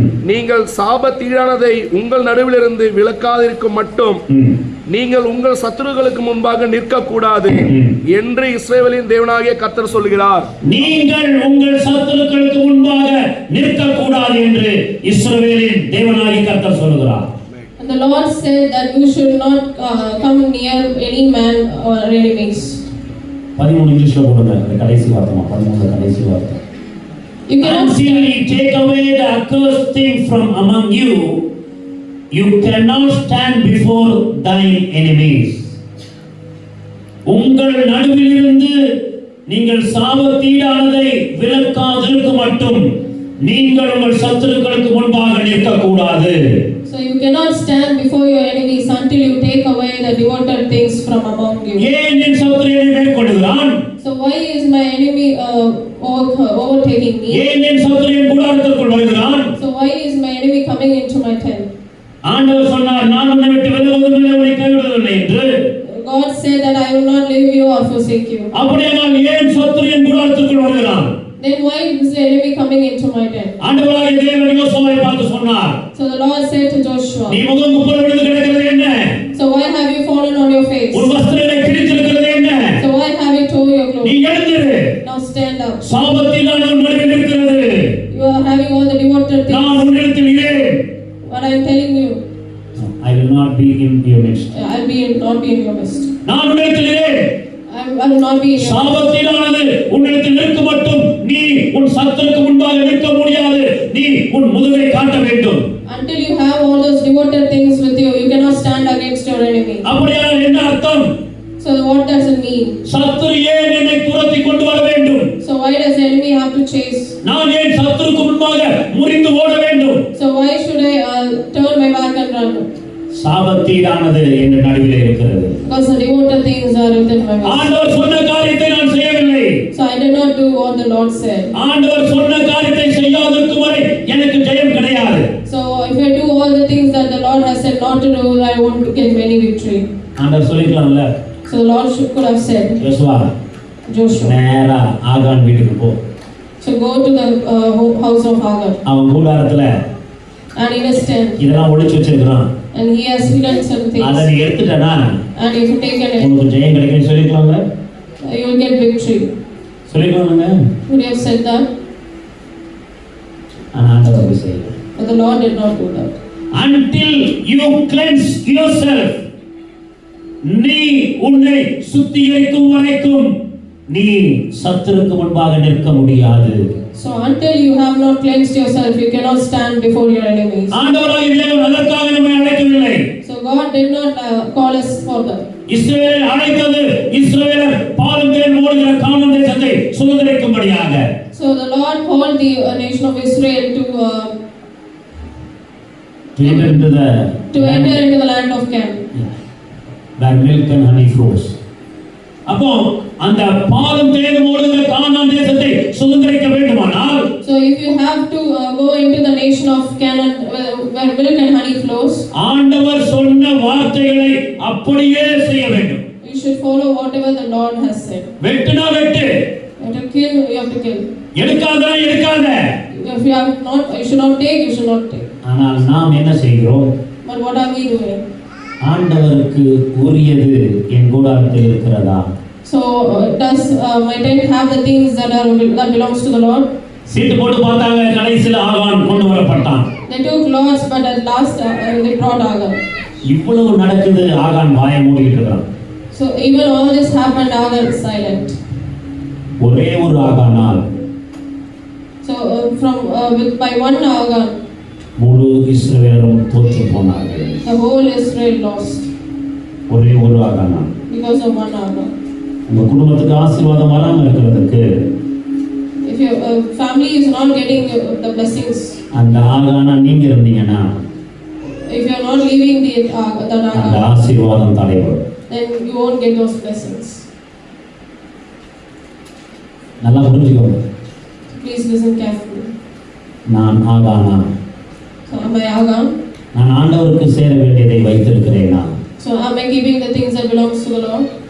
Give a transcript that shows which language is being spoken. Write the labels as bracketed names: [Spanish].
[Tamil] நீங்கள் சாபத்தீடானதை உங்கள் நடுவிலிருந்து விலக்காதிருக்கும் மட்டும் நீங்கள் உங்கள் சத்துருக்களுக்கு முன்பாக நிற்க கூடாது என்று இஸ்ரவேலின் தேவனாகிய கர்த்தர் சொல்கிறார். நீங்கள் உங்கள் சத்துருக்களுக்கு முன்பாக நிற்க கூடாது என்று இஸ்ரவேலின் தேவனாகிய கர்த்தர் சொல்கிறார். [English] And the Lord said that you should not come near any man or enemies. 13 [Tamil] இங்கிலீஷ்ல போடுங்க, அந்த கடைசி வார்த்தை 13 கடைசி வார்த்தை. [English] You cannot until he take away the accursed thing from among you, you cannot stand before thine enemies. [Tamil] உங்கள் நடுவிலிருந்து நீங்கள் சாபத்தீடானதை விலக்காதிருக்கும் மட்டும் நீங்கள் உங்கள் சத்துருக்களுக்கு முன்பாக நிற்க கூடாது. [English] So you cannot stand before your enemies until you take away the devoted things from among you. [Tamil] ஏன் என் சத்துரு என்னை மேற்கொள்கிறான்? [English] So why is my enemy overtaking me? [Tamil] ஏன் என் சத்துரு என் கூடாரத்திற்குள் வருகிறான்? [English] So why is my enemy coming into my tent? [Tamil] ஆண்டவர் சொன்னார், நான் உன்னை விட்டு விலகுவதில்லை, உன்னை கைவிடுவதில்லை என்று. [English] God said that I will not leave you or forsake you. [Tamil] அப்படியானால் ஏன் சத்துரு என் கூடாரத்திற்குள் வருகிறான்? [English] Then why is the enemy coming into my tent? [Tamil] ஆண்டவராகிய தேவன் யோசுவாவை பார்த்து சொன்னார், [English] So the Lord said to Joshua, [Tamil] நீ முகங்குப்புற விழுந்து கிடக்கிறது என்ன? [English] So why have you fallen on your face? [Tamil] உன் வஸ்திரங்களை கிழித்திருக்கிறது என்ன? [English] So why have you torn your clothes? [Tamil] நீ எழுந்திரு, [English] Now stand up. [Tamil] சாபத்தினால் உன் நடுவில் இருக்கிறது. [English] You are having all the devoted things. [Tamil] நான் உன்னிடத்தில் இரேன். [English] What I am telling you, I will not be in your midst. I'll not be in your midst. [Tamil] நான் உன்னிடத்தில் இரேன். [English] will not be in your [Tamil] சாபத்தினானது உன்னிடத்தில் நிற்க மட்டும் நீ உன் சத்துருக்கு முன்பாக நிற்க முடியாது. நீ உன் முதுகை காட்ட வேண்டும். [English] Until you have all those devoted things with you, you cannot stand against your enemy. [Tamil] அப்படியானால் என்ன அர்த்தம்? [English] So what does it mean? [Tamil] சத்துரு ஏன் என்னை துரத்தி கொண்டு வர வேண்டும்? [English] So why does the enemy have to chase? [Tamil] நான் ஏன் சத்துருக்கு முன்பாக முறிந்து ஓட வேண்டும்? [English] So why should I turn my back and run? [Tamil] சாபத்தீடானது என் நடுவிலே இருக்கிறது. [English] Because the devoted things are within my waist. [Tamil] ஆண்டவர் சொன்ன காரியத்தை நான் செய்யவில்லை. [English] So I did not do what the Lord said. [Tamil] ஆண்டவர் சொன்ன காரியத்தை செய்யாதிருக்கும் வரை எனக்கு ஜெயம் கிடையாது. [English] So if I do all the things that the Lord has said not to do, I won't get any victory. [Tamil] ஆண்டவர் சொல்லிக்கலாம்ல. [English] So the Lord could have said, Joshua, [Tamil] நேரா ஆகான் வீட்டுக்கு போ. [English] so go to the house of Hagar. [Tamil] அவன் கூடாரத்துல [English] And in his tent, [Tamil] இதெல்லாம் ஒளிச்சு வச்சிருக்கான். [English] and he has hidden some things. [Tamil] அத நீ எடுத்துட்டனா [English] And if you take it, [Tamil] உங்களுக்கு ஜெயம் கிடைக்கும்னு சொல்லிக்கலாம்ல. [English] you will get victory. [Tamil] சொல்லிக்கலாம்ங்க. [English] Would you have said that? [Tamil] ஆண்டவர் அப்படி செய்யல. [English] But the Lord did not do that. Until you cleanse yourself, [Tamil] நீ உன்னை சுத்திகரிக்கும் வரைக்கும் நீ சத்துருக்கு முன்பாக நிற்க முடியாது. [English] So until you have not cleansed yourself, you cannot stand before your enemies. [Tamil] ஆண்டவராகிய தேவன் அதற்காக நம்மை அழைக்கவில்லை. [English] So God did not call us for that. [Tamil] இஸ்ரவேலை அழைத்தது இஸ்ரவேலர் பாலும் தேன் ஓடுகிற கானான் தேசத்தை சுதந்தரிக்கும்படியாக. [English] So the Lord called the nation of Israel to enter into the land of Canaan. Where milk and honey flows. [Tamil] அப்போ அந்த பாலும் தேனும் ஓடுகிற கானான் தேசத்தை சுதந்தரிக்க வேண்டுமானால், [English] so if you have to go into the nation of Canaan where milk and honey flows, [Tamil] ஆண்டவர் சொன்ன வார்த்தைகளை அப்படியே செய்ய வேண்டும். [English] you should follow whatever the Lord has said. [Tamil] வெட்டுனா வெட்டு, [English] You have to kill, you have to kill. [Tamil] எடுக்காத. [English] If you have not, you should not take, you should not take. [Tamil] ஆனால் நாம் என்ன செய்கிறோம்? [English] But what are we doing? [Tamil] ஆண்டவருக்கு உரியது என் கூடாரத்தில் இருக்கிறதா? [English] So does my tent have the things that belongs to the Lord? [Tamil] சீட்டு போட்டு பார்த்தாங்க, கடைசியில் ஆகான் கொண்டு வரப்பட்டான். [English] They took lots, but at last they brought Hagar. [Tamil] இவ்வளவு நடக்குது, ஆகான் வாயை மூடிட்டு இருக்கான். [English] So even all this happened, Hagar is silent. [Tamil] ஒரே ஒரு ஆகானால் [English] So by one Hagar, [Tamil] முழு இஸ்ரவேலரும் தோற்று போனார்கள். [English] the whole Israel lost. [Tamil] ஒரே ஒரு ஆகானால். [English] Because of one Hagar. [Tamil] உங்க குடும்பத்துக்கு ஆசீர்வாதம் வராம இருக்கிறதுக்கு, [English] If your family is not getting the blessings, [Tamil] அந்த ஆகானா நீங்க இருந்தீங்கன்னா, [English] if you are not leaving the [Tamil] அந்த [English] Hagar, [Tamil] ஆசீர்வாதம் தடைபடும். [English] then you won't get those blessings. [Tamil] நல்லா புரிஞ்சுக்கோங்க. [English] Please listen carefully. [Tamil] நான் ஆகானா? [English] So am I Hagar? [Tamil] நான் ஆண்டவருக்கு சேர வேண்டியதை வைத்திருக்கிறேனா? [English] So am I keeping the things that belongs to the Lord?